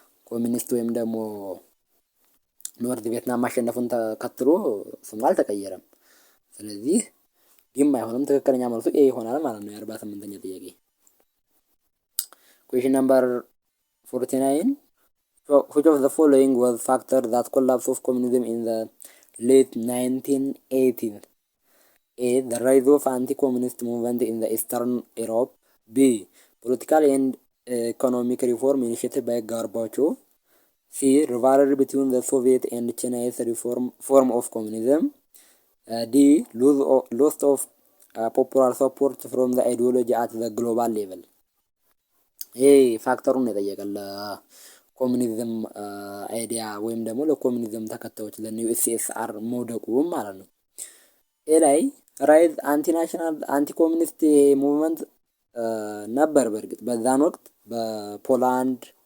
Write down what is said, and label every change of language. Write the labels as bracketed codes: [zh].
[am] ኮሚኒስት ወይም ደግሞ ኖርዝ ቪየትናም ማሸነፉን ተከትሎ ስሙ አልተቀየረም። ስለዚህ ዲም አይሆንም። ትክክለኛ መልሱ ኤ ይሆናል ማለት ነው። የ48ኛ ጥያቄ [en] question number 49. Which of the following was factor that collapse of communism in the late 1980s? A. The rise of anti-communist movement in the Eastern Europe. B. Political and economic reform initiated by Gorbachev. C. Rivalry between the Soviet and Chinese form of communism. D. Loss of popular support from the ideology at the global level. [am] ይሄ ፋክተሩን ነው የጠየቀን ለኮሚኒዝም አይዲያ ወይም ደግሞ ለኮሚኒዝም ተከታዮች ለዩኤስኤስአር መውደቁ ማለት ነው። ኤ ላይ ራይዝ አንቲናሽናል አንቲ ኮሚኒስት ሙቭመንት ነበር። በእርግጥ በዛን ወቅት በፖላንድ፣